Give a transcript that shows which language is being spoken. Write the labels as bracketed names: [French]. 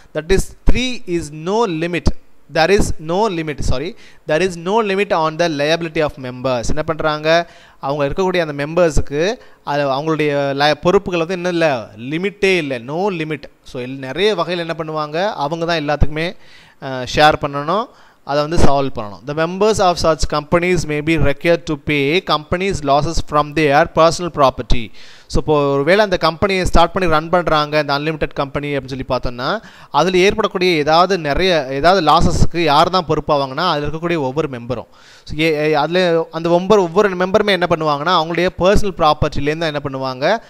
[English] That is 3 is no limit. there is no limit on the liability of members. [Tamil] என்ன பண்ணுறாங்க? அவங்க இருக்கக்கூடிய அந்த மெம்பர்ஸுக்கு அது அவங்களுடைய பொறுப்புகள் வந்து என்ன இல்லை? லிமிட்டே இல்லை. No limit. ஸோ நிறைய வகையில் என்ன பண்ணுவாங்க? அவங்க தான் எல்லாத்துக்குமே ஷேர் பண்ணணும், அதை வந்து சால்வ் பண்ணணும். [English] The members of such companies may be required to pay companies losses from their personal property. [Tamil] So இப்போ ஒருவேளை அந்த கம்பெனியை ஸ்டார்ட் பண்ணி ரன் பண்ணுறாங்க இந்த அன்லிமிட்டெட் கம்பெனி அப்படின்னு சொல்லி பார்த்தோன்னா அதில் ஏற்படக்கூடிய ஏதாவது லாஸஸ்க்கு யார் தான் பொறுப்பாவாங்கன்னா அதில் இருக்கக்கூடிய ஒவ்வொரு மெம்பரும். ஸோ அதில் அந்த ஒவ்வொரு மெம்பருமே என்ன பண்ணுவாங்கன்னா அவங்களுடைய பர்சனல் ப்ராப்பர்ட்டிலேருந்து என்ன பண்ணுவாங்க?